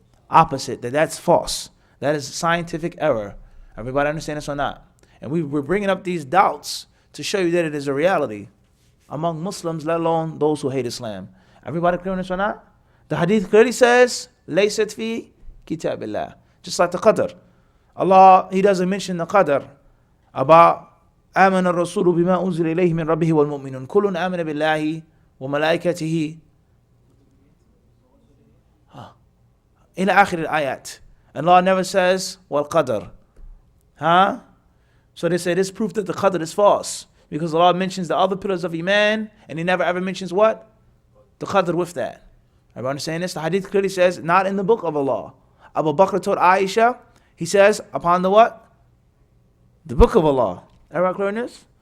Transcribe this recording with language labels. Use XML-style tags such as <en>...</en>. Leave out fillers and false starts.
<en>Opposite, that's false. That is scientific error. Everybody understand this or not? And we're bringing up these doubts to show you that it is a reality among Muslims, let alone those who hate Islam. Everybody clear on this or not? The hadith clearly says,</en> <ar>لَيْسَتْ فِي كِتَابِ اللَّهِ.</ar> <en>Just like the qadr. Allah, He doesn't mention the qadr about</en> <ar>آمن الرسول بما أنزل إليه من ربه والمؤمنون كل آمن بالله وملائكته إلى آخر الآيات.</ar> <en>And Allah never says والقدر. So they say this proof that the qadr is false, because Allah mentions the other pillars of Iman and He never ever mentions what? The qadr with that. Everybody understand this? The hadith clearly says not in the book of Allah. Abu Bakr told Aisha, he says upon the what? The book of Allah. Everybody clear on this?</en>